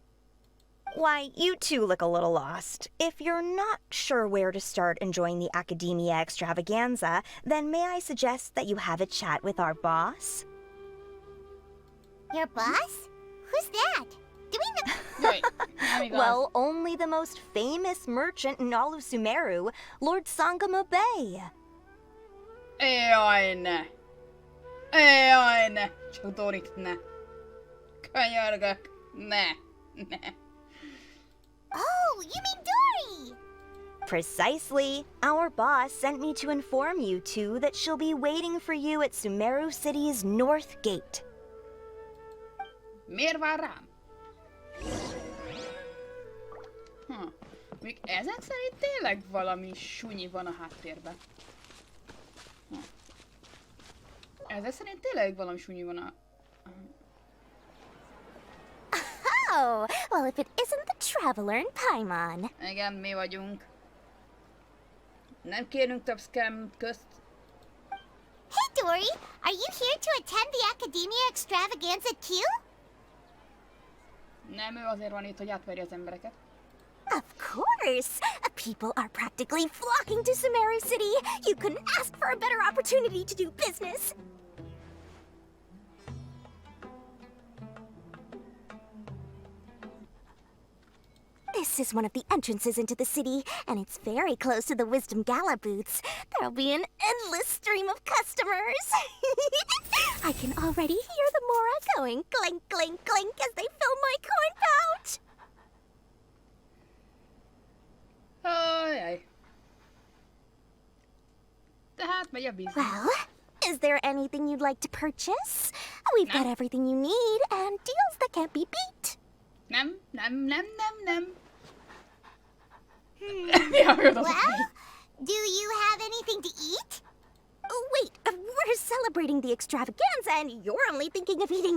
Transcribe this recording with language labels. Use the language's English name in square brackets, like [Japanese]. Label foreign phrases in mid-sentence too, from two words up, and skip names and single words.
[English] Why, you two look a little lost. If you're not sure where to start enjoying the Akademiya Extravaganza, then may I suggest that you have a chat with our boss? Your boss? Who's that? Do we know? Well, only the most famous merchant in all of Sumeru, Lord Sangamo Bay. [Hungarian] Jaj, ne! Jaj, ne! Csak Dorit, ne! Könyörgök! Ne! Ne! [English] Oh, you mean Dory! Precisely. Our boss sent me to inform you two that she'll be waiting for you at Sumeru City's North Gate. [Hungarian] Miért vár rám? Még ezek szerint tényleg valami sunyi van a háttérben. Ezek szerint tényleg valami sunyi van a... [English] Oh, well, if it isn't the Traveler in Paimon. [Hungarian] Igen, mi vagyunk. Nem kérünk több scam közt. [English] Hey, Dory! Are you here to attend the Akademiya Extravaganza too? [Hungarian] Nem, ő azért van itt, hogy átverje az embereket. [English] Of course! People are practically flocking to Sumeru City. You couldn't ask for a better opportunity to do business. This is one of the entrances into the city, and it's very close to the Wisdom Gala booths. There'll be an endless stream of customers. I can already hear the Mora going clink, clink, clink as they fill my coin pouch. [Hungarian] Ajaj. Tehát megy a business. [English] Well, is there anything you'd like to purchase? We've got everything you need and deals that can't be beat. [Hungarian] Nem. [English] Well, do you have anything to eat? Oh, wait, we're celebrating the extravaganza and you're only thinking of eating...